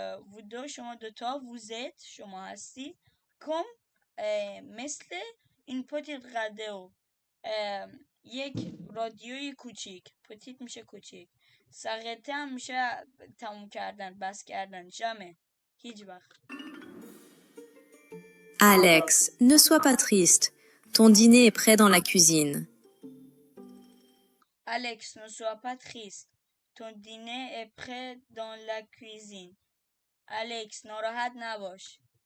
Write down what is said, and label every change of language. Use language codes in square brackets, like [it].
[fr] vous deux [fa] شما دوتا. [fr] vous êtes [fa] شما هستید. comme مثل [fr] une petite radio [fa] یک رادیوی کوچیک. petite میشه کوچیک. s'arrêter هم میشه تموم کردن، بس کردن. jamais هیچ وقت. [fr] Alex, ne sois pas triste. Ton dîner est prêt dans la cuisine. Alex, ne sois pas triste. Ton dîner est prêt dans la cuisine. [fa] Alex, ناراحت نباش.